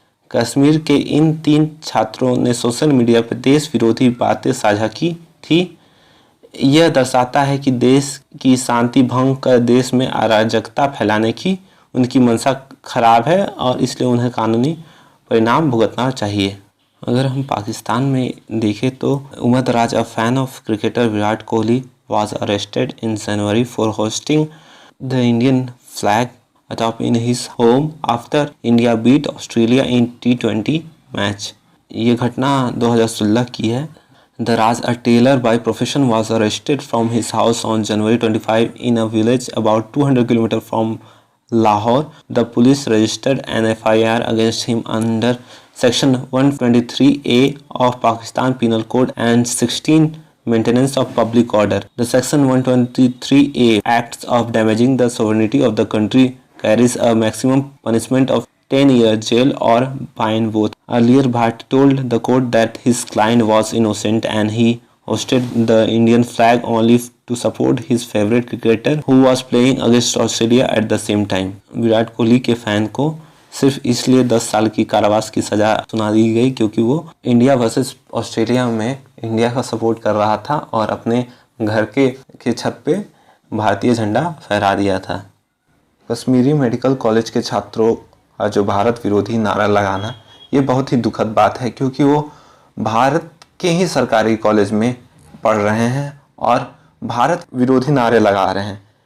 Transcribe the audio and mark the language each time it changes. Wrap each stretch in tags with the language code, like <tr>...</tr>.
<hi>कश्मीर के इन 3 छात्रों ने सोशल मीडिया पर देश विरोधी बातें साझा की थी। यह दर्शाता है कि देश की शांति भंग कर देश में अराजकता फैलाने की उनकी मंशा खराब है और इसलिए उन्हें कानूनी परिणाम भुगतना चाहिए। अगर हम पाकिस्तान में देखें तो</hi> <en>Umar Daraz, a fan of cricketer Virat Kohli, was arrested in January for hosting the Indian flag atop in his home after India beat Australia in T20 match.</en> <hi>ये घटना 2016 की है।</hi> <en>Daraz, a tailor by profession, was arrested from his house on January 25 in a village about 200 km from Lahore. The police registered an FIR against him under Section 123A of Pakistan Penal Code and 16 Maintenance of Public Order. The Section 123A acts of damaging the sovereignty of the country carries a maximum punishment of 10 years jail or fine both. Earlier, Bhatt told the court that his client was innocent and he hosted the Indian flag only to support his favorite cricketer who was playing against Australia at the same time.</en> <hi>Virat Kohli के fan को सिर्फ इसलिए 10 साल की कारावास की सजा सुना दी गई क्योंकि वो इंडिया वर्सेस ऑस्ट्रेलिया में इंडिया का सपोर्ट कर रहा था और अपने घर के छत पे भारतीय झंडा फहरा दिया था। कश्मीरी मेडिकल कॉलेज के छात्रों का जो भारत विरोधी नारा लगाना, ये बहुत ही दुखद बात है क्योंकि वो भारत के ही सरकारी कॉलेज में पढ़ रहे हैं और भारत विरोधी नारे लगा रहे हैं।</hi>